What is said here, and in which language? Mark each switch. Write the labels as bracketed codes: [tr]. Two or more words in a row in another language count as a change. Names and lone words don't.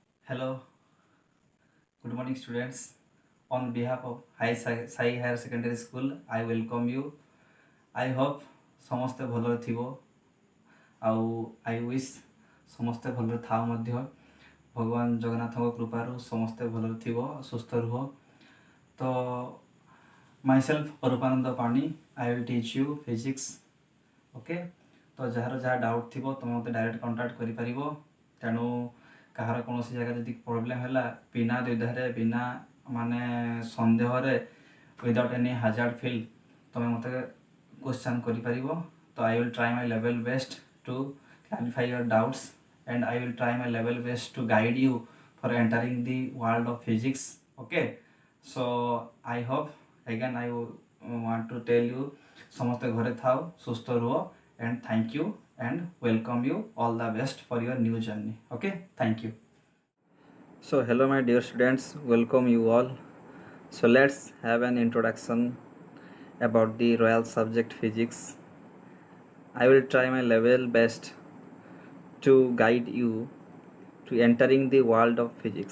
[en] Hello, good morning students. On behalf of Sai Higher Secondary School, I welcome you. I hope [or] ସମସ୍ତେ ଭଲରେ ଥିବ ଆଉ [en] I wish [or] ସମସ୍ତେ ଭଲରେ ଥାଅ ମଧ୍ୟ ଭଗବାନ ଜଗନ୍ନାଥଙ୍କ କୃପାରୁ ସମସ୍ତେ ଭଲରେ ଥିବ ସୁସ୍ଥ ରୁହ ତ myself ଅରୂପାନନ୍ଦ ପାଣି [en] I will teach you physics [or] ଓକେ ତ ଯାହାର ଯାହା ଡାଉଟ୍ ଥିବ ତୁମେ ମୋତେ [en] direct contact [or] କରିପାରିବ ତେଣୁ କାହାର କୌଣସି ଜାଗା ଯଦି ପ୍ରୋବ୍ଲେମ୍ ହେଲା ବିନା ଦ୍ୱିଧାରେ ବିନା ମାନେ ସନ୍ଦେହରେ [en] without any hazard feel [or] ତୁମେ ମୋତେ क्वेश्चन କରିପାରିବ ତ [en] I will try my level best to clarify your doubts and I will try my level best to guide you for entering the world of physics. Okay, so I hope again I want to tell you [or] ସମସ୍ତେ ଘରେ ଥାଅ ସୁସ୍ଥ ରୁହ [en] and thank you and welcome you all the best for your new journey. Okay, thank you. So hello my dear students, welcome you all. So let's have an introduction about the royal subject physics. I will try my level best to guide you to entering the world of physics.